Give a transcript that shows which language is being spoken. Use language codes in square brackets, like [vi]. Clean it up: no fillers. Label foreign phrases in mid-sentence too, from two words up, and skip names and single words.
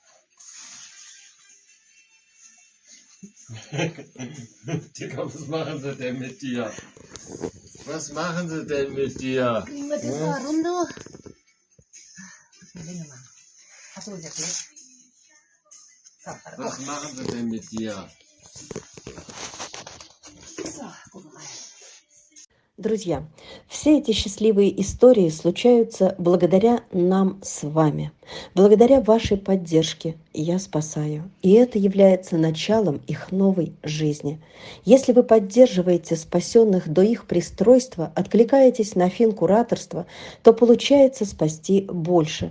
[de] Digga, was machen sie denn mit dir? Was machen sie denn mit dir? Kriegen wir das mal rum, du? Länger machen. Achso, ist ja gut. So, warte. Was machen sie denn mit dir? So, gucken mal. [ru] Друзья, все эти счастливые истории случаются благодаря нам с вами. Благодаря вашей поддержке я спасаю. И это является началом их новой жизни. Если вы поддерживаете спасенных до их пристройства, откликаетесь на финкураторство, то получается спасти больше.